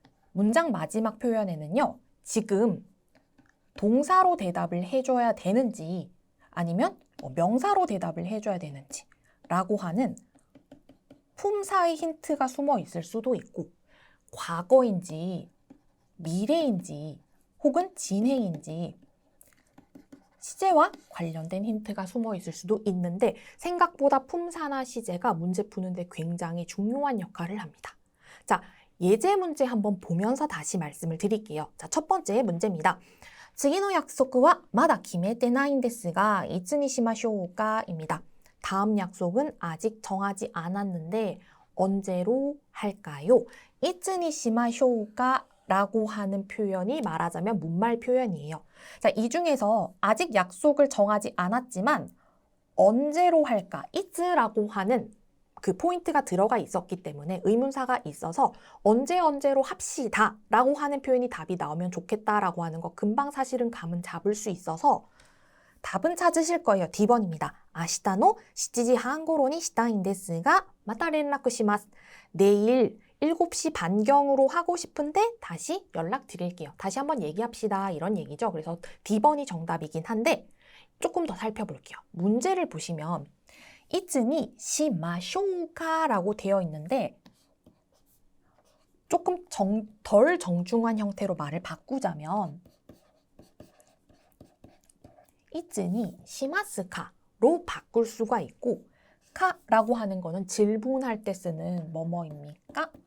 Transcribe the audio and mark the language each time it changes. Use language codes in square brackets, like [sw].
[ko] 문장 마지막 표현에는요, 지금 동사로 대답을 해줘야 되는지 아니면 명사로 대답을 해줘야 되는지 라고 하는 품사의 힌트가 숨어 있을 수도 있고 과거인지 미래인지 혹은 진행인지 시제와 관련된 힌트가 숨어 있을 수도 있는데 생각보다 품사나 시제가 문제 푸는데 굉장히 중요한 역할을 합니다. 자, 예제 문제 한번 보면서 다시 말씀을 드릴게요. 자, 첫 번째 문제입니다. [ja] 次の約束はまだ決めてないんですが、いつにしましょうか? [ko] 입니다. 다음 약속은 아직 정하지 않았는데 언제로 할까요? [ja] いつにしましょうか? [ko] 라고 하는 표현이 말하자면 문말 표현이에요. 자, 이 중에서 아직 약속을 정하지 않았지만 언제로 할까? 이츠라고 하는 그 포인트가 들어가 있었기 때문에 의문사가 있어서 언제로 합시다 라고 하는 표현이 답이 나오면 좋겠다라고 하는 거 금방 사실은 감은 잡을 수 있어서 답은 찾으실 거예요. D번입니다. [ja] 明日の7時半頃にしたいんですがまた連絡します. [ko] 내일 7시 반경으로 하고 싶은데 다시 연락드릴게요. 다시 한번 얘기합시다. 이런 얘기죠. 그래서 D번이 정답이긴 한데 조금 더 살펴볼게요. 문제를 보시면 [ja] いつにしましょうか [ko] 라고 되어 있는데 조금 덜 정중한 형태로 말을 바꾸자면 [ja] いつにしますか [ko] 로 바꿀 수가 있고 카라고 하는 거는 질문할 때 쓰는 뭐뭐입니까?